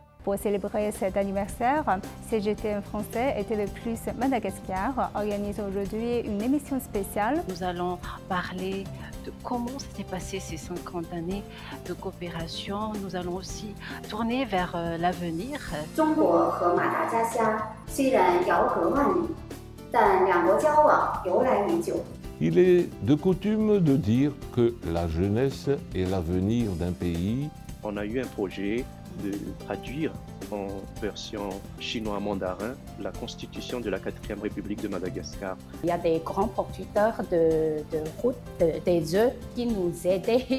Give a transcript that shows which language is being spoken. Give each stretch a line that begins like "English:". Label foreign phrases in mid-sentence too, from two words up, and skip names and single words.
French: Pour célébrer cet anniversaire, CGTN français et TV+ Madagascar organisent aujourd'hui une émission spéciale. Nous allons parler de comment s'est passé ces 50 années de coopération. Nous allons aussi tourner vers l'avenir.
Chinese: 中国和马达加斯加虽然遥隔万里，但两国交往由来已久。
French: Il est de coutume de dire que la jeunesse est l'avenir d'un pays. On a eu un projet de traduire en version chinois-mandarin la constitution de la 4e République de Madagascar. Il y a des grands producteurs de routes, des œufs qui nous aidaient.